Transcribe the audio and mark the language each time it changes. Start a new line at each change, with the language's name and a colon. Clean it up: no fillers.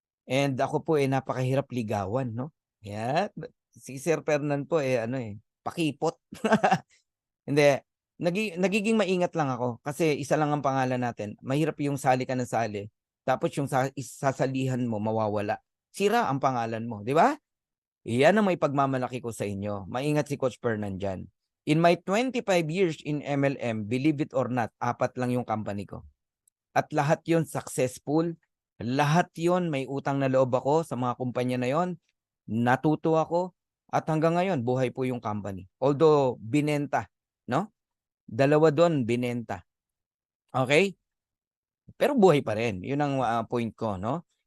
Filipino: And ako po ay napakahirap ligawan, no? Yeah. Si Sir Fernan po pakipot. Hindi. Nagiging maingat lang ako kasi isa lang ang pangalan natin. Mahirap yung sali ka ng sali. Tapos yung sasalihan mo mawawala. Sira ang pangalan mo, di ba? Iyan ang may pagmamalaki ko sa inyo. Maingat si Coach Fernan dyan.
English: In my 25 years in MLM, believe it or not, 4
Filipino: lang yung company ko. At lahat yon successful. Lahat yon may utang na loob ako sa mga kumpanya na yon. Natuto ako. At hanggang ngayon, buhay po yung company. Although, binenta. No? 2 doon, binenta. Okay? Pero buhay pa rin. Yun ang point ko, no?